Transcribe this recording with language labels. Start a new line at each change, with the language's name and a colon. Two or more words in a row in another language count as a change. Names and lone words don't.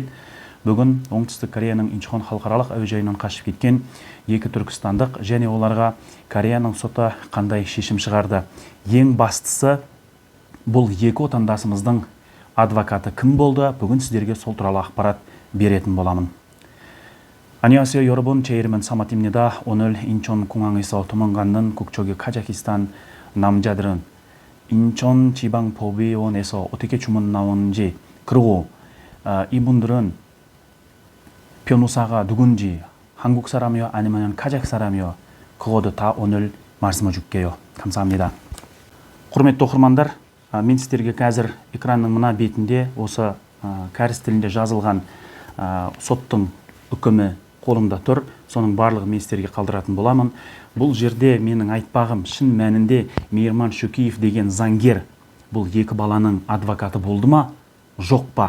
Kazakh: Бүгін оңтүстік Кореяның Инчхон халықаралық әуежайынан қашып кеткен екі түркістандық және оларға Кореяның соты қандай шешім шығарды. Ең бастысы, бұл екі отандасымыздың адвокаты кім болды? Бүгін сіздерге сол туралы ақпарат беретін боламын.
Korean: 안녕하세요 여러분, 제 이름은 사마트입니다. 오늘 인천 공항에서 도망가는 국적의 카자흐스탄 남자들은 인천지방법원에서 어떻게 주문 나오는지, 그리고 이분들은 변호사가 누군지, 한국 사람이요 아니면 카자흐 사람이요, 그것도 다 오늘 말씀해 줄게요. 감사합니다.
Kazakh: құрметті оқырмандар, мен сіздерге қазір экранның мына бетінде осы кәріс тілінде жазылған соттың үкімі қолымда тұр. Соның барлығын мен сіздерге қалдыратын боламын. Бұл жерде менің айтпағым, шын мәнінде Мейірман Шөкеев деген заңгер бұл екі баланың адвокаты болды ма, жоқ па?